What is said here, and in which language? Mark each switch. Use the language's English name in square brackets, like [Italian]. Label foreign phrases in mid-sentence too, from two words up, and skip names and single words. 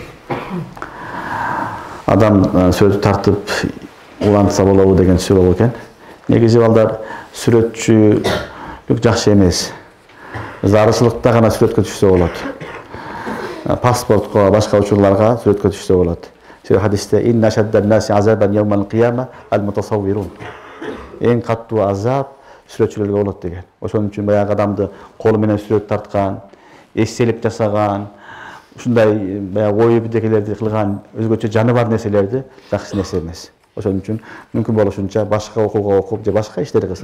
[Kyrgyz] Адам сүрөтү тартып улантса болобу деген суроо экен. Негизи балдар сүрөтчүлүк жакшы эмес. Зарылчылыкта гана сүрөткө түшсө болот. Паспортко, башка учурларга сүрөткө түшсө болот. Себеби хадисте [Arabic] إن أشد الناس عذابا يوم القيامة المصورون. [Kyrgyz] Эң каттуу азап сүрөтчүлөргө болот деген. Ошон үчүн баягы адамды колу менен сүрөт тарткан, эстелик жасаган, ушундай баягы ой бирдекелерди кылган, өзгөчө жаны бар нерселерди жакшы нерсе эмес. Ошон үчүн мүмкүн болушунча башка окууга окуп же башка иштер кылсын.